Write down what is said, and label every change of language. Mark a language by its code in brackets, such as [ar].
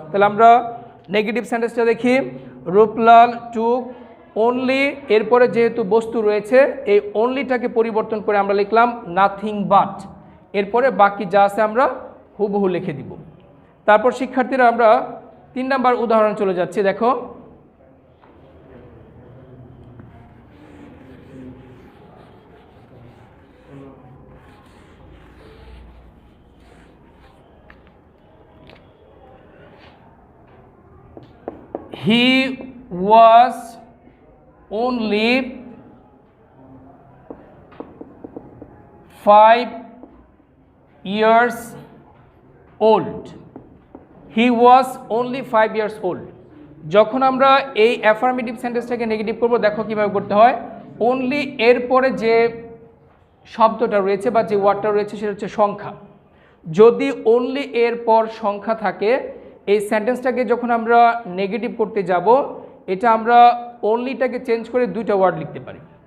[bn] তাহলে আমরা নেগেটিভ সেন্টেন্সটা দেখি, রূপলাল টুক অনলি এরপরে যেহেতু বস্তু রয়েছে এই অনলিটাকে পরিবর্তন করে আমরা লিখলাম নাথিং বাট, এরপরে বাকি যা আছে আমরা হুবহু লিখে দিব। তারপর শিক্ষার্থীরা আমরা 3 নাম্বার উদাহরণ চলে যাচ্ছি। দেখো, [en] he was only 5 years old. He was only 5 years old. [bn] যখন আমরা এই অ্যাফার্মেটিভ সেন্টেন্সটাকে নেগেটিভ করব, দেখো কিভাবে করতে হয়। অনলি এরপরে যে শব্দটা রয়েছে বা যে ওয়ার্ডটা রয়েছে সেটা হচ্ছে সংখ্যা। যদি অনলি এরপর সংখ্যা থাকে, এই সেন্টেন্সটাকে যখন আমরা নেগেটিভ করতে যাব, এটা আমরা অনলিটাকে চেঞ্জ করে 2টা ওয়ার্ড লিখতে পারি।